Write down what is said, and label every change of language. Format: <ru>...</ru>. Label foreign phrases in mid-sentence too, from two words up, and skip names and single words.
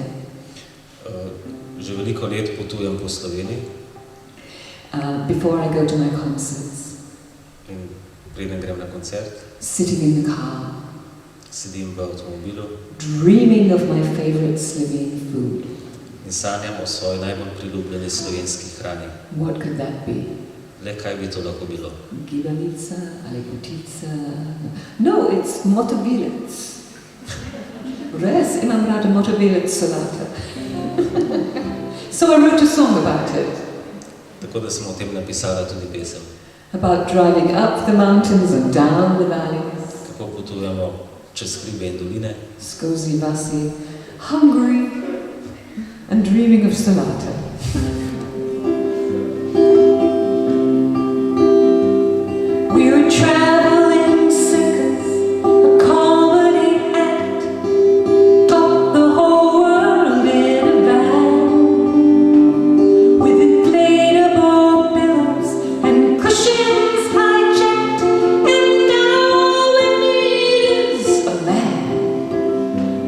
<sl>Že veliko let potujem po Sloveniji.</sl> <en>Before I go to my concerts.</en> <sl>In preden grem na koncert,</sl> <en>sitting in the car.</en> <sl>Sedim v avtomobilu.</sl> <en>Dreaming of my favorite Slovene food.</en> <sl>In in sanjam o svoji najbolj priljubljeni slovenski hrani.</sl> <en>What could that be?</en> <sl>Le kaj bi to lahko bilo? Gibanica ali potica?</sl> <en>No, it's</en> <sl>motovilec. Res, imam rada motovilec solata.</sl> <en>So I wrote a song about it.</en> <sl>Tako da sem o tem napisala tudi pesem.</sl> <en>About driving up the mountains and down the valleys.</en> <sl>Kako potujemo čez hribe in doline. Skozi vasi,</sl> <en>hungry and dreaming of solata. We were traveling circus, a comedy act, topped the whole world in a van, with inflatable pillows and cushions hijacked, and all we need is a man.</en>